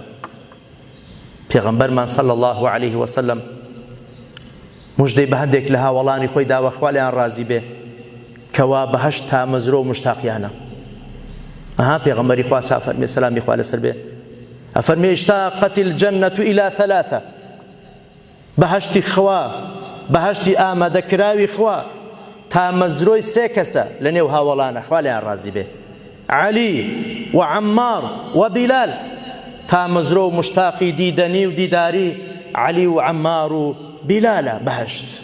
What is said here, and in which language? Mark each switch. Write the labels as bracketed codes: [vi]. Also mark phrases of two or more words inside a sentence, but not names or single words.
[ckb] پێغەمبەرمان [ar] صلی الله علیه وسلم [ckb] موژدەی بە هەندێک لە هاوڵانی خۆی داوە، خوا لێیان ڕازی بێ، کەوا بەهەشت تا مەزرۆ و مشتاقیانە. پێغەمبەری خوا فەرمێ سەلامی خوا لەسەر بێ، ئەفەرمێ [ar] اشتاقت الجنة إلى ثلاثة، [ckb] بەهەشتی خوا، بەهەشتی ئامادەکراوی خوا تا مەزرۆی سێ کەسە لە نێو هاوڵانە، خوا لێیان ڕازی بێ، عەلی و عەمار و بیلال. تا مەزرۆ و مشتاقی دیدەنی و دیداری عەلی و عەمار و بیلالە بەهەشت.